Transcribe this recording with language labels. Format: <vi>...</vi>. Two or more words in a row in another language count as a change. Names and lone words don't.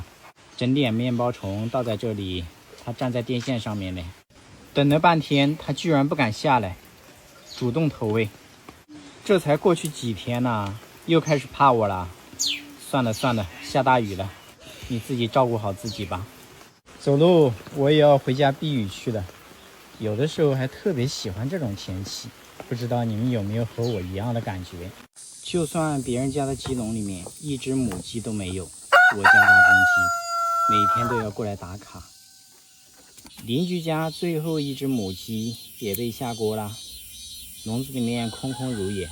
<zh>整點面包蟲倒在這裡，它站在電線上面呢，等了半天，它居然不敢下來，主動投餵。這才過去幾天呢，又開始怕我了。算了算了，下大雨了，你自己照顧好自己吧。走路，我也要回家避雨去了。有的時候還特別喜歡這種天氣，不知道你們有沒有和我一樣的感覺？就算別人家的雞籠裡面1隻母雞都沒有，我家大公雞每天都要過來打卡。鄰居家最後一只母雞也被下鍋了，籠子裡面空空如也。</zh>